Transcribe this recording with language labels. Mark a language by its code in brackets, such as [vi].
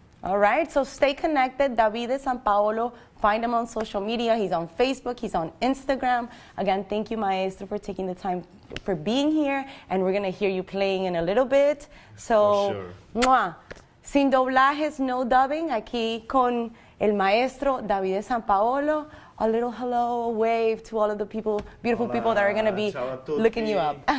[en] All right, so stay connected. Davide Sampaolo, find him on social media. He's on Facebook, he's on Instagram. Again, thank you, Maestro, for taking the time for being here. And we're going to hear you playing in a little bit. So, for sure. [es] Sin doblajes, no dubbing, aquí con el Maestro Davide Sampaolo. [en] A little hello, a wave to all of the beautiful people that are going to be looking you up.